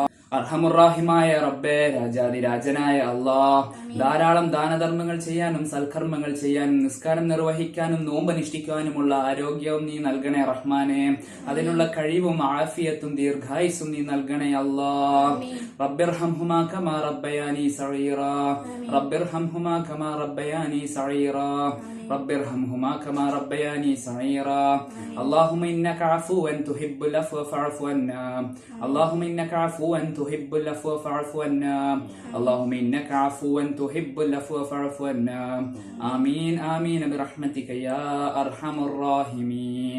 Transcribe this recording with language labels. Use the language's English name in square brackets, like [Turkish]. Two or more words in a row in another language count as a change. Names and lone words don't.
[Malayalam] അർഹമുറാഹിമായ റബ്ബേ, രാജാതിരാജനായ അല്ലാഹ്, ധാരാളം ദാനധർമ്മങ്ങൾ ചെയ്യാനും സൽക്കർമ്മങ്ങൾ ചെയ്യാനും നിസ്കാരം നിർവഹിക്കാനും നോമ്പനുഷ്ഠിക്കാനുമുള്ള ആരോഗ്യവും നീ നൽകണേ റഹ്മാനെ. അതിനുള്ള കഴിവും ആഫിയത്തും ദീർഘായുസും നീ നൽകണേ അല്ലാഹ്. [Arabic] رب ارحمهما كما ربياني صغيرا. رب ارحمهما كما ربياني صغيرا. رب ارحمهما كما ربياني صغيرا. اللهم إنك عفو تحب العفو فاعف عنا. اللهم إنك عفو تحب العفو فاعف عنا. اللهم إنك عفو تحب العفو فاعف عنا. آمين آمين برحمتك يا أرحم الراحمين.